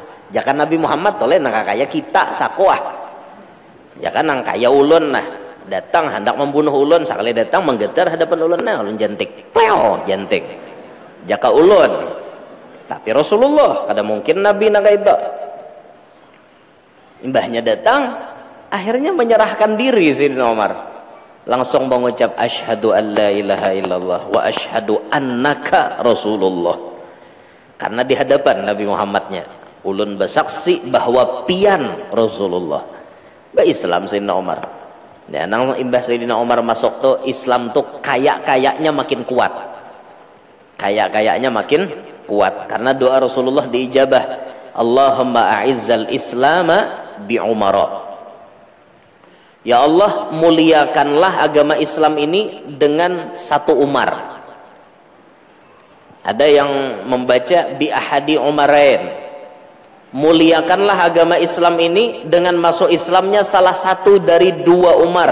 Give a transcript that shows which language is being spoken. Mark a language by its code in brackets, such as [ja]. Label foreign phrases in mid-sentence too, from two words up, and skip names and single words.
[bjn] Jangan Nabi Muhammad toleh nang kaya kita sakoah. Jangan nang kaya ulun datang hendak membunuh ulun, sekali datang menggetar hadapan ulun ulun jantik. Jantik. Jaka ulun. Tapi Rasulullah kada mungkin Nabi nang itu. Mbahnya datang, akhirnya menyerahkan diri Sayyidina Umar. langsung mengucap [ar] أشهد أن لا إله إلا الله وأشهد أنك رسول الله. [bjn] Karena di hadapan Nabi Muhammadnya ulun bersaksi bahwa pian Rasulullah. Ba Islam Sayyidina Umar. Ya, nang imbah Sayyidina Umar masuk tuh Islam tuh kayak-kayaknya makin kuat. Kayak-kayaknya makin kuat karena doa Rasulullah diijabah. [ar] اللهم أعز الإسلام بعمر. [bjn] Ya Allah, muliakanlah agama Islam ini dengan satu Umar. Ada yang membaca [ar] بأحد العمرين. [bjn] Muliakanlah agama Islam ini dengan masuk Islamnya salah satu dari dua Umar.